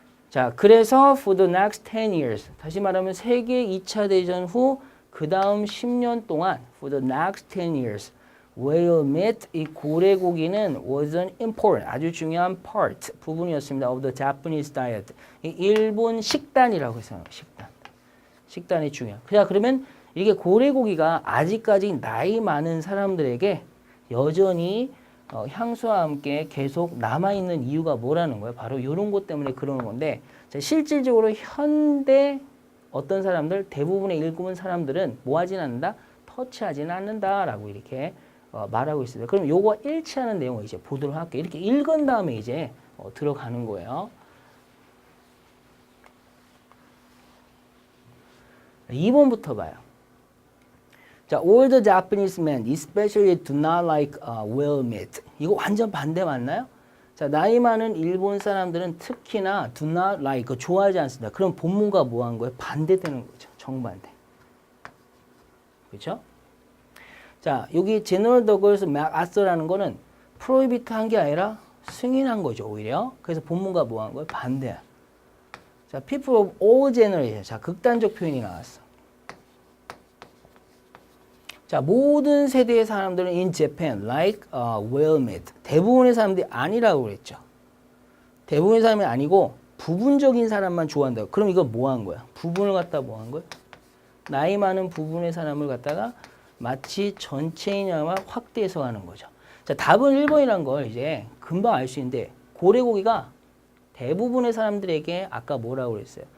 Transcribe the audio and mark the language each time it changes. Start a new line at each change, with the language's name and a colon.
Korean: 자, 그래서
English: for the next 10 years.
Korean: 다시 말하면 세계 2차 대전 후 그 다음 10년 동안
English: for the next 10 years. whale meat,
Korean: 이 고래고기는
English: was an important,
Korean: 아주 중요한
English: part,
Korean: 부분이었습니다.
English: of the Japanese diet.
Korean: 이 일본 식단이라고 해서 식단이 중요해요. 자, 그러면 이게 고래고기가 아직까지 나이 많은 사람들에게 여전히 향수와 함께 계속 남아있는 이유가 뭐라는 거예요? 바로 이런 것 때문에 그러는 건데, 자, 실질적으로 현대 어떤 사람들, 대부분의 일꾼 사람들은 뭐 하진 않는다? 터치하지는 않는다라고 이렇게 말하고 있습니다. 그럼 요거 일치하는 내용을 이제 보도록 할게요. 이렇게 읽은 다음에 이제 들어가는 거예요. 2번부터 봐요.
English: 자, all the Japanese men, especially do not like whale meat.
Korean: 이거 완전 반대 맞나요? 자, 나이 많은 일본 사람들은 특히나
English: do not like,
Korean: 좋아하지 않습니다. 그럼 본문과 뭐 한 거예요? 반대되는 거죠. 정반대. 그렇죠? 자, 여기 제너럴 더글스 맥아서라는 거는 프로히비트 한 게 아니라 승인한 거죠, 오히려. 그래서 본문과 뭐 한 거예요? 반대야.
English: 자, people of all generation.
Korean: 자, 극단적 표현이 나왔어. 자, 모든 세대의 사람들은
English: in Japan like whale meat.
Korean: 대부분의 사람들이 아니라고 그랬죠. 대부분의 사람이 아니고 부분적인 사람만 좋아한다고. 그럼 이거 뭐 한 거야? 부분을 갖다 뭐 한 거야? 나이 많은 부분의 사람을 갖다가 마치 전체인 양만 확대 해석하는 거죠. 자, 답은 1번이란 걸 이제 금방 알 수 있는데, 고래고기가 대부분의 사람들에게 아까 뭐라고 그랬어요?